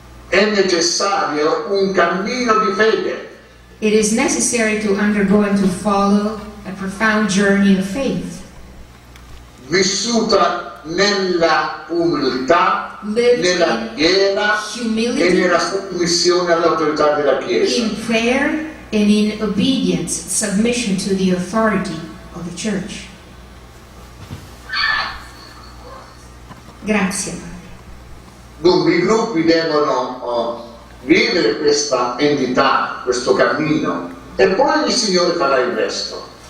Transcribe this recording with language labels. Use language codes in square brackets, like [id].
[it] È necessario un cammino di fede. [en] It is necessary to undergo and to follow a profound journey of faith. [it] Vissuta nella umiltà, nella preghiera e nella sottomissione all'autorità della Chiesa. [en] In prayer and in obedience, submission to the authority of the Church. [it] Grazie. Dunque i gruppi devono vivere questa entità, questo cammino, e poi il Signore farà il resto.